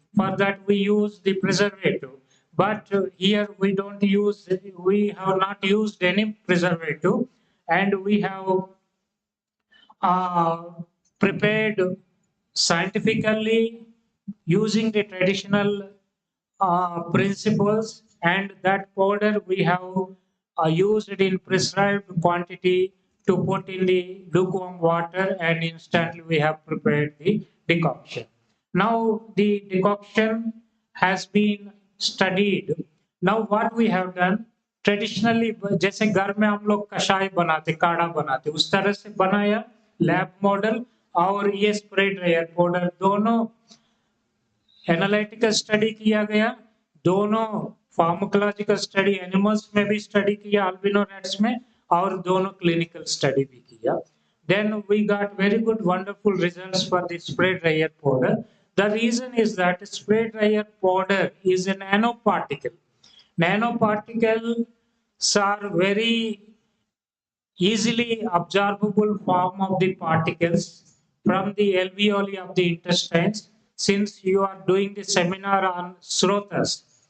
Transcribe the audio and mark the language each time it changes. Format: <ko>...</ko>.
<en>For that we use the preservative, but here we don't use, we have not used any preservative, and we have uh, prepared scientifically using the traditional principles, and that powder we have used in prescribed quantity to put in the lukewarm water, and instantly we have prepared the decoction. Now the decoction has been studied. Now what we have done,</en> <hi>traditionally जैसे घर में हम लोग कषाय बनाते काढ़ा बनाते उस तरह से बनाया लैब मॉडल, और ये स्प्रे ड्रायर पाउडर दोनों एनालिटिकल स्टडी किया गया, दोनों फार्माकोलॉजिकल स्टडी एनिमल्स में भी स्टडी किया अल्बिनो रैट्स में और दोनों क्लिनिकल स्टडी भी किया.</hi> <en>Then we got very good wonderful results for the spray dryer powder. The reason is that spray dryer powder is a nanoparticle. Nanoparticles are very easily absorbable form of the particles from the alveoli of the intestines, since you are doing the seminar on Srotas.</en>